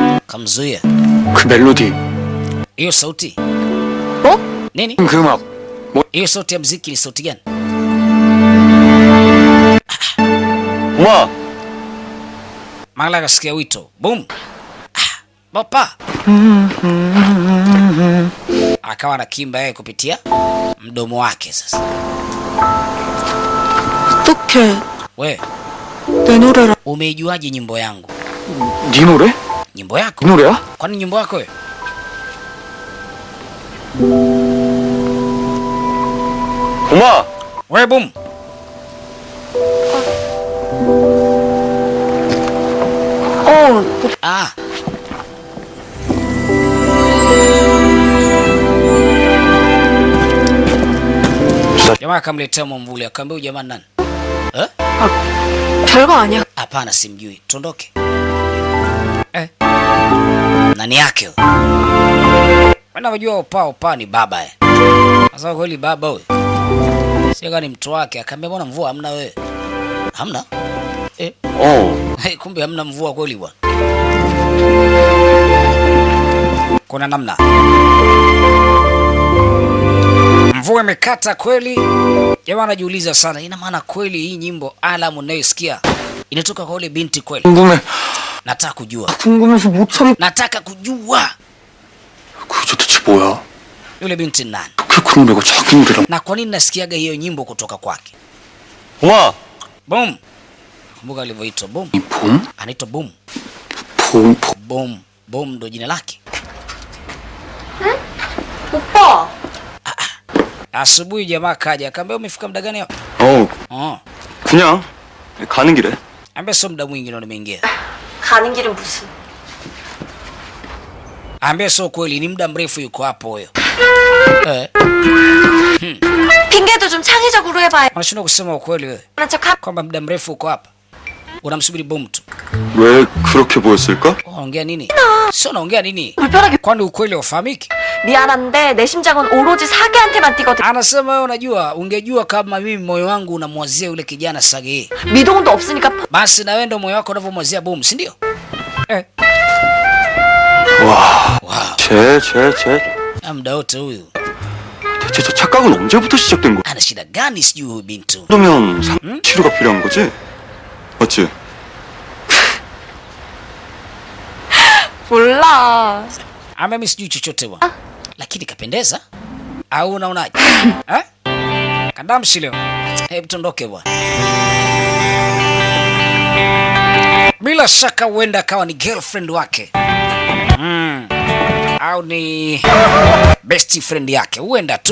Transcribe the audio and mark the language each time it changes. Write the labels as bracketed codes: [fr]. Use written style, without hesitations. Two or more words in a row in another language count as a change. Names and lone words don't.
[sw] kamzuia. [ko] 그 멜로디, [sw] Hiyo sauti [ko] 뭐? [sw] nini? [ko] 그 음악. [sw] Hiyo sauti ya mziki ni sauti gani? [ko] 엄마! [sw] Mara akasikia wito boom. Bapa akawa anakimba yeye kupitia mdomo wake. Sasa [ko] 어떡해. [sw] we [ko] 내 노래라. [sw] umeijuaje nyimbo yangu? [ko] 네 노래? [sw] Nyimbo yako? [ko] 네 노래야? [sw] Kwani nyimbo yako wewe? [ko] 엄마! [sw] We boom. Ah, jamaa akamletea mwamvuli, akamwambia huyu jamaa nani? Eh? [ko] 별거 아니야. [sw] Hapana, simjui, tuondoke. Nani yake huyo? Mimi najua Opa ni baba eh. Sasa kweli baba huyo? Sio ni mtu wake, akamwambia mbona mvua hamna wewe? Hamna? Kumbe hamna mvua kweli bwana. Kuna namna. Mvua imekata kweli. Jamaa anajiuliza sana, ina maana kweli hii nyimbo alamu unayosikia inatoka kwa yule binti kweli? [ko] 궁금해. [sw] Nataka kujua. [ko] 궁금해서 못 참. [sw] Nataka kujua. [ko] 그게 도대체 뭐야? [sw] Yule binti ni nani? [ko] 그 그런 애가 자기 노래랑. [sw] Na kwa nini nasikiaga hiyo nyimbo kutoka kwake? [ko] 엄마! [sw] Boom. Kumbuka alivyoitwa Boom. [ko] 이 봄? [sw] Anaitwa Boom. [ko] 봄. [sw] Boom. Boom ndo jina lake. [ko] 오빠. [sw] Asubuhi jamaa kaja akamwambia umefika muda gani hapa? [ko] 그냥 가는 길에. [sw] Ambe sio muda mwingi ndo nimeingia. [ko] 가는 길은 무슨. [sw] Ambe sio kweli ni muda mrefu yuko hapo huyo. [ko] 핑계도 좀 창의적으로 해봐요. [sw] Unashindwa kusema ukweli wewe. [ko] 하는 척 [sw] Kwamba muda mrefu uko hapa. Unamsubiri Boom tu. [ko] 왜 그렇게 보였을까? [sw] Unaongea nini? Sio unaongea nini? [ko] 불편하게. [sw] Kwani ukweli ufahamiki? [ko] 미안한데 내 심장은 오로지 사계한테만 뛰거든. [sw] Anasema wewe unajua, ungejua kama mimi moyo wangu unamwazia yule kijana Sage. [ko] 미동도 없으니까. [sw] Basi na wewe ndio moyo wako unavyomwazia Boom, si ndio? [ko] 와, [sw] Wow. [ko] 쟤. [sw] Muda wote huyu. [ko] 대체 저 착각은 언제부터 시작된 거야? [sw] Ana shida gani sijui huyu bintu? [ko] 그러면 치료가 필요한 거지? 맞지? 몰라. [sw] Ama mimi sijui chochote bwana. Lakini kapendeza? Au unaonaje? Kadamshi leo. Hebu tuondoke bwana. Bila shaka huenda akawa ni girlfriend wake. Au ni [en] best friend [sw] yake. Huenda tu.